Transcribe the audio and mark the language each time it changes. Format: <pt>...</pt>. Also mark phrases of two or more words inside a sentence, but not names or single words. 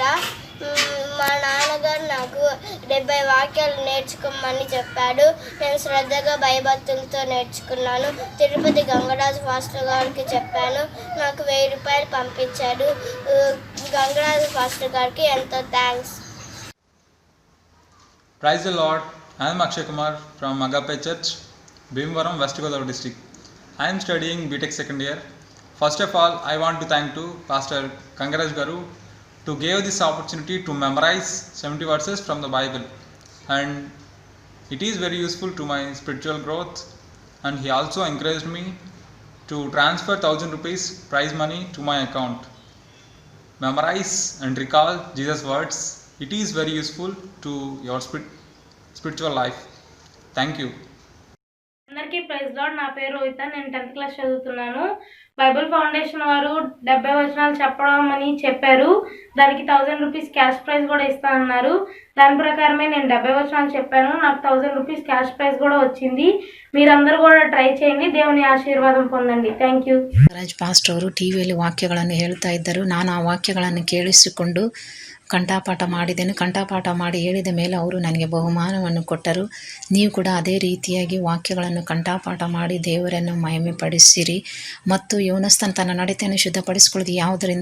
<te>మా నాన్నగారు నాకు 70 వాక్యాలు నేర్చుకోమని చెప్పాడు. నేను శ్రద్ధగా భయభక్తులతో నేర్చుకున్నాను. తిరుపతి గంగరాజు ఫాస్టర్ గారికి చెప్పాను. నాకు 1000 రూపాయలు పంపించాడు. గంగరాజు ఫాస్టర్ గారికి ఎంతో థ్యాంక్స్.</te> <en>Praise the Lord. I am Akshay Kumar from Agape Church, Bhimavaram, West Godavari district. I am studying BTech second year. First of all, I want to thank to Pastor Kangaraj Garu to give this opportunity to memorize 70 verses from the Bible, and it is very useful to my spiritual growth. And he also encouraged me to transfer 1000 rupees prize money to my account. Memorize and recall Jesus' words. It is very useful to your spiritual life. Thank you.</en> <te>అందరికీ</te> <en>Praise Lord.</en> <te>నా పేరు రోహిత. నేను 10th క్లాస్ చదువుతున్నాను. బైబుల్ ఫౌండేషన్ వారు 70 వచనాలు చెప్పడం అని చెప్పారు. దానికి 1000</te> <en>rupees cash prize</en> <te>కూడా ఇస్తానన్నారు. దాని ప్రకారమే నేను 70 వచనాలు చెప్పాను. నాకు 1000</te> <en>rupees cash prize</en> <te>కూడా వచ్చింది. మీరందరూ కూడా ట్రై చేయండి. దేవుని ఆశీర్వాదం పొందండి.</te> <en>thank you.</en> <kn>ರಾಜ್ ಪಾಸ್ಟರ್ ಅವರು ಟಿವಿಯಲ್ಲಿ ವಾಕ್ಯಗಳನ್ನು ಹೇಳ್ತಾ ಇದ್ದರು. ನಾನು ಆ ವಾಕ್ಯಗಳನ್ನು ಕೇಳಿಸಿಕೊಂಡು ಕಂಠಪಾಠ ಮಾಡಿದೆನು. ಕಂಠಪಾಠ ಮಾಡಿ ಹೇಳಿದ ಮೇಲೆ ಅವರು ನನಗೆ ಬಹುಮಾನವನ್ನು ಕೊಟ್ಟರು. ನೀವು ಕೂಡ ಅದೇ ರೀತಿಯಾಗಿ ವಾಕ್ಯಗಳನ್ನು ಕಂಠಪಾಠ ಮಾಡಿ ದೇವರನ್ನು ಮಹಿಮೆಪಡಿಸಿರಿ. ಮತ್ತು ಯೌವನಸ್ಥನು ತನ್ನ ನಡತೆಯನ್ನು ಶುದ್ಧಪಡಿಸಿಕೊಳ್ಳುವುದು ಯಾವುದರಿಂದ?</kn>